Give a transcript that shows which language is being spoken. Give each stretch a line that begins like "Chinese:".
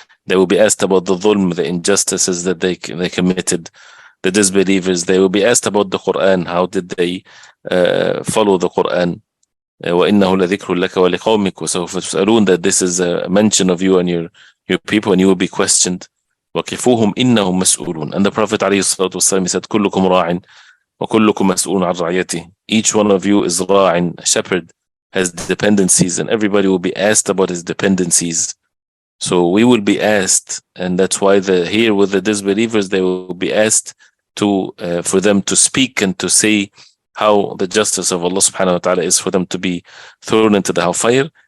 English: They will be asked about the dhulm, the injustices that they committed, the disbelievers. They will be asked about the Quran. How did they follow the Quran?
Arabic: وَإِنَّهُ لَذِكْرٌ لَكَ وَلِقَوْمِكَ وَسَوْفَ تُسْأَلُونَ,
English: that this is a mention of you and your people, and you will be questioned.
Arabic: وَقِفُوهُمْ إِنَّهُمْ مَسْئُولُونَ.
English: And the Prophet ﷺ, he said,
Arabic: كُلُّكُمْ رَاعٍ وَكُلُّكُمْ مَسْئُولٌ عَنْ رَعِيَّتِهِ.
English: Each one of you is ra'in, a shepherd, has dependencies, and everybody will be asked about his dependencies. So we will be asked, and that's why here with the disbelievers, they will be asked to for them to speak and to say how the justice of Allah subhanahu wa ta'ala is for them to be thrown into the hellfire.